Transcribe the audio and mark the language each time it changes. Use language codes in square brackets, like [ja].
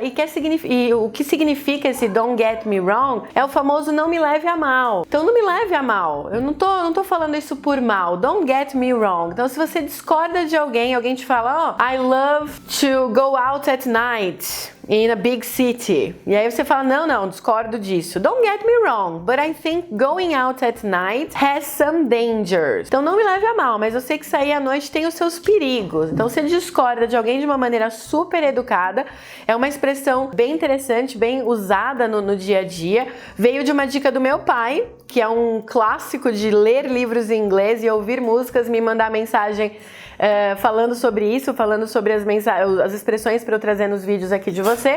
[pt] E o que significa esse Don't Get Me Wrong é o famoso não me leve a mal. Então não me leve a mal, eu não tô falando isso por mal, [en] Don't Get Me Wrong. [pt] Então se você discorda de alguém te fala, [en] I love to go out at night in a big city. [pt] E aí você fala, não, discordo disso. [en] Don't get me wrong, but I think going out at night has some dangers. [pt] Então não me leve a mal, mas eu sei que sair à noite tem os seus perigos. Então você discorda de alguém de uma maneira super educada. É uma expressão bem interessante, bem usada no dia a dia. Veio de uma dica do meu pai, que é um clássico de ler livros em inglês e ouvir músicas, me mandar mensagem falando sobre isso, falando sobre as expressões para eu trazer nos vídeos aqui de você.